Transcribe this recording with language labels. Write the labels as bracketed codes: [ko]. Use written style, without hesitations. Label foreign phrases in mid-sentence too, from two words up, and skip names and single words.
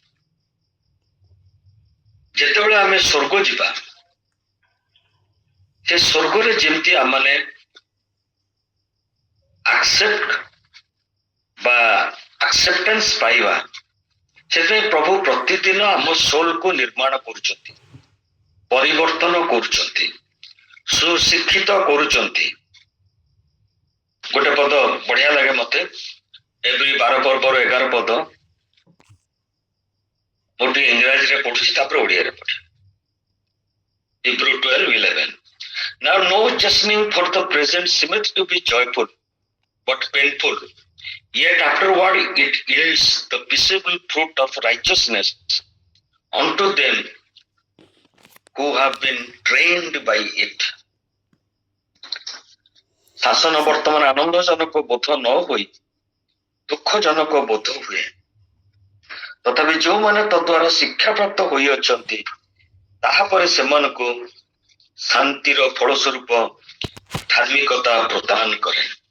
[or] ଯେତେବେଳେ ଆମେ ସ୍ୱର୍ଗ ଯିବା, ସେ ସ୍ୱର୍ଗରେ ଯେମିତି ଆମମାନେ ଆକ୍ସେପ୍ଟାନ୍ସ ପାଇବା, ସେଥିପାଇଁ ପ୍ରଭୁ ପ୍ରତିଦିନ ଆମ ସୋଲକୁ ନିର୍ମାଣ କରୁଛନ୍ତି, ପରିବର୍ତ୍ତନ କରୁଛନ୍ତି, ସୁଶିକ୍ଷିତ କରୁଛନ୍ତି। ଗୋଟେ ପଦ ବଢିଆ ଲାଗେ ମତେ, ଏଭ୍ରି 12 ପର୍ବର 11 ପଦ, ମୁଁ ଟିକେ ଇଂରାଜୀରେ ପଢୁଛି ତାପରେ ଓଡ଼ିଆରେ ପଢେ। [en] Hebrew 12:11 Now no chastening for the present seemeth to be joyful but painful, yet afterward it yields the peaceable fruit of righteousness unto them who have been trained by it. [or] ଶାସନ ବର୍ତ୍ତମାନ ଆନନ୍ଦଜନକ ବୋଧ ନ ହୋଇ ଦୁଃଖଜନକ ବୋଧ ହୁଏ, ତଥାପି ଯେଉଁମାନେ ତଦ୍ୱାରା ଶିକ୍ଷାପ୍ରାପ୍ତ ହୋଇଅଛନ୍ତି ତାହାପରେ ସେମାନଙ୍କୁ ଶାନ୍ତିର ଫଳସ୍ୱରୂପ ଧାର୍ମିକତା ପ୍ରଦାନ କରେ।